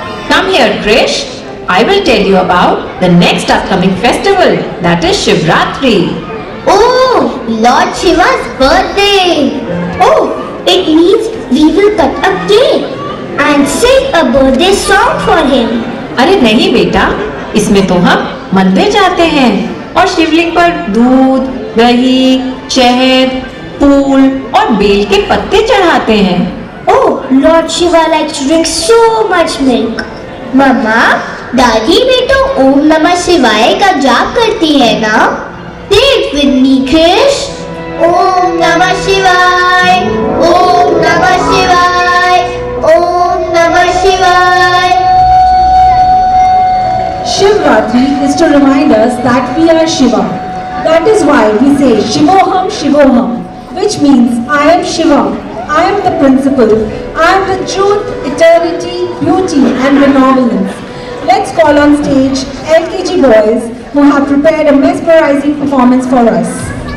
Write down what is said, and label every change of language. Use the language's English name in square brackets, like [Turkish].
[English] Come here, Krish. I will tell you about the next upcoming festival, that is Shivratri. Oh, Lord Shiva's birthday. Oh, it means we will cut a cake and sing a birthday song for him. [Hindi] अरे नहीं बेटा, इसमें तो हम मंदिर जाते हैं और शिवलिंग पर दूध, दही, शहद, फूल और बेल के पत्ते चढ़ाते हैं। [English] Oh, Lord Shiva likes to drink so much milk. [Hindi] मम्मा, दादी भी तो ओम नमः शिवाय का जाप करती है ना? [English] Say it with me, Krish. [Sanskrit] ओम नमः शिवाय, ओम नमः शिवाय, ओम नमः शिवाय. [English] Shivratri is to remind us that we are Shiva. That is why we say Shivoham Shivoham, which means I am Shiva, I am the principle, I am the truth, eternity, beauty and benevolence. Let's call on stage LKG boys who have prepared a mesmerizing performance for us.